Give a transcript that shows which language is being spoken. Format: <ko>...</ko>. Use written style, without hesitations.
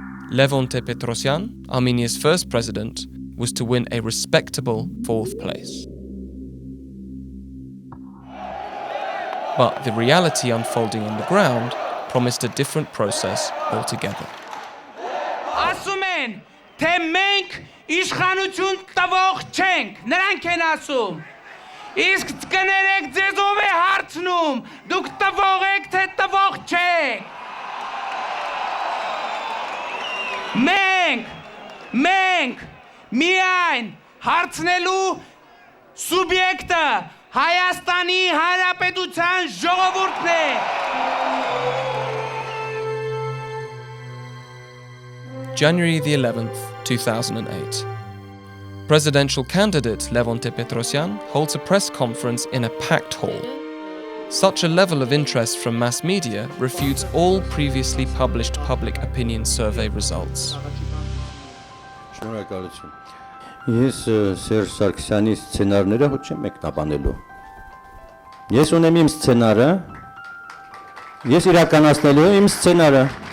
<en>Levon Ter-Petrosyan, Armenia's first president, was to win a respectable 4th place. But the reality unfolding on the ground promised a different process altogether.</en> <hy>Ասում են, թե մենք իշխանություն տվող չենք, նրանք են ասում։ Իսկ կներեք ձեզ ով է հարցնում, դուք տվող եք, թե տվող չեք։ Մենք միայն հարցնելու սուբյեկտը Հայաստանի Հանրապետության ժողովուրդն է։</hy> <en>January the 11th, 2008. Presidential candidate Levon Ter-Petrosyan holds a press conference in a packed hall. Such a level of interest from mass media refutes all previously published public opinion survey results.</en> <hy>Շնորհակալություն։ Ես Սերժ Սարգսյանի սցենարները ոչ չեմ մեկնաբանելու։ Ես ունեմ իմ սցենարը։ Ես իրականացնելու եմ իմ սցենարը։</hy>